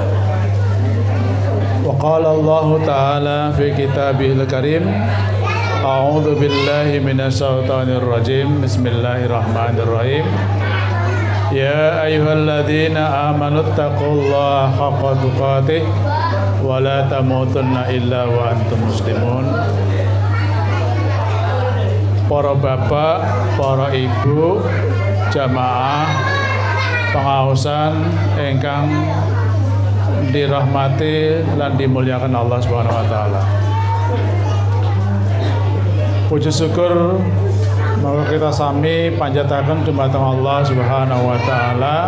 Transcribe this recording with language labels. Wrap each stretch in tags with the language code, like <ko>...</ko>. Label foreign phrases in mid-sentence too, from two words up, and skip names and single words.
<ar>وقال الله تعالى في كتابه الكريم، أعوذ بالله من الشيطان الرجيم، بسم الله الرحمن الرحيم. يا أيها الذين آمنوا اتقوا الله حق تقاته ولا تموتن إلا وأنتم مسلمون.</ar> <jv>Para bapak, para ibu, jamaah pengaosan ingkang dirahmati lan dimuliakan Allah</jv> <ar>سبحانه وتعالى.</ar> <jv>Puji syukur monggo kita sami panjataken dumateng Allah</jv> <ar>سبحانه وتعالى.</ar>